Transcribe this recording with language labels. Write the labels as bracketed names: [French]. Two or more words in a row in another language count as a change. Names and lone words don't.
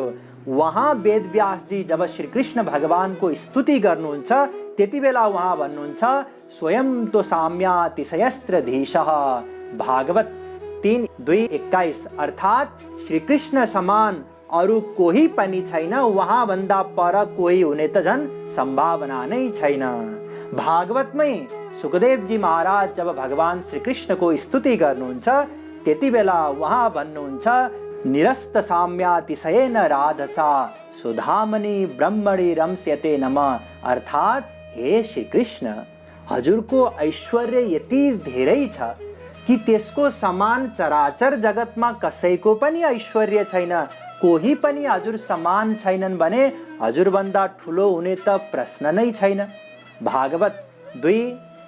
[Nepali] वहाँ वेदव्यासजी जब श्रीकृष्ण भगवानको स्तुति गर्नुहुन्छ त्यति बेला उहाँ भन्नुहुन्छ, [Sanskrit] स्वयं तो साम्यातिशयस्त्रधीशः [Nepali] भागवत 3:2-21 अर्थात श्रीकृष्ण समान अरू कोही पनि छैन, उहाँ भन्दा पर कोही हुने त झन् सम्भावना नै छैन। भागवतमै सुखदेवजी महाराज जब भगवान श्रीकृष्णको स्तुति गर्नुहुन्छ त्यति बेला उहाँ भन्नुहुन्छ, [Sanskrit] निरस्त साम्यातिशयेन राधसा सुधामणि ब्रह्मणि रम्स्यते नमः [Nepali] अर्थात हे श्रीकृष्ण, हजुरको ऐश्वर्य यति धेरै छ कि त्यसको समान चराचर जगतमा कसैको पनि ऐश्वर्य छैन, कोही पनि हजुर समान छैनन् भने हजुरभन्दा ठुलो हुने त प्रश्न नै छैन।